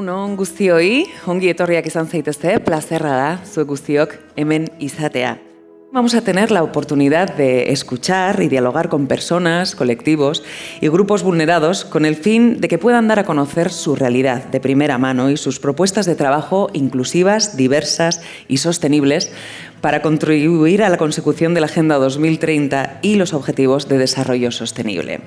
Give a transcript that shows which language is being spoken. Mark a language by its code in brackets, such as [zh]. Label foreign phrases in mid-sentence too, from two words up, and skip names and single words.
[eu] on guztioi, ongi etorriak izan zaitezte, plazerra da, zuek guztiok hemen izatea. [es] Vamos a tener la oportunidad de escuchar y dialogar con personas, colectivos y grupos vulnerados con el fin de que puedan dar a conocer su realidad de primera mano y sus propuestas de trabajo inclusivas, diversas y sostenibles para contribuir a la consecución de la Agenda 2030 y los Objetivos de Desarrollo Sostenible.